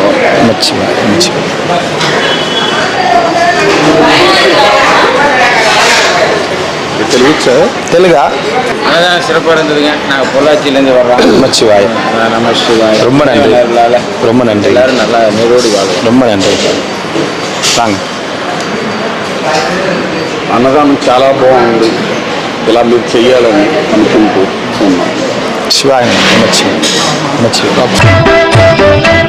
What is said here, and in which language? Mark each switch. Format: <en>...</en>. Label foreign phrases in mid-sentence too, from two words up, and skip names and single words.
<ta>நம சிவாய. தெலுங்கா? அதான் சிறப்பாக இருந்ததுங்க. நாங்கள் பொள்ளாச்சியிலேருந்து வர்றோம். நமச்சிவாய். நமச்சிவாய். ரொம்ப நன்றி. ரொம்ப நன்றி. எல்லாரும் நல்லா நீரோடி வாழும். ரொம்ப நன்றி. வாங்க.</ta> <te>అన్నదానం చాలా బాగుంది. ఇలా మీరు చెయ్యాలని అనుకుంటూ ఉన్నాను. శివాయ నమః.</te>